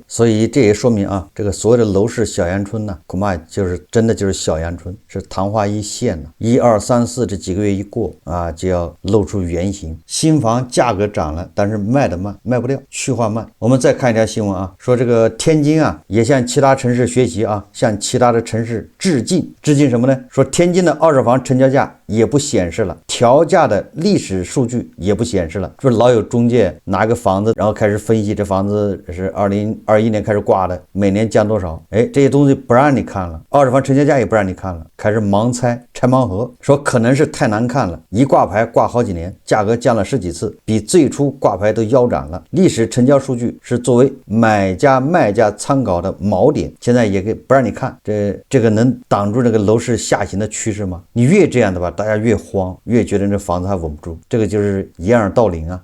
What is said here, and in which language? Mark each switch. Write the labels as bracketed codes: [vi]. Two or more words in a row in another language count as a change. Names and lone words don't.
[zh] 所以這也說明啊，這個所謂的樓市小陽春呢，恐怕就是真的就是小陽春，是曇花一現了。1、2、3、4這幾個月一過啊，就要露出原形。新房價格漲了，但是賣得慢，賣不掉，去化慢。我們再看一條新聞啊，說這個天津啊也向其他城市學習啊，向其他的城市致敬。致敬什麼呢？說天津的二手房成交價也不顯示了，調價的歷史數據也不顯示了。說老有中介拿個房子，然後開始分析這房子是2021年開始掛的，每年降多少？哎，這些東西不讓你看了，二手房成交價也不讓你看了，開始盲猜拆盲盒，說可能是太難看了，一掛牌掛好幾年，價格降了10幾次，比最初掛牌都腰斬了。歷史成交數據是作為買家賣家參考的锚點，現在也給不讓你看，這個能擋住這個樓市下行的趨勢嗎？你越這樣的吧，大家越慌，越覺得這房子還穩不住，這個就是掩耳盜鈴啊。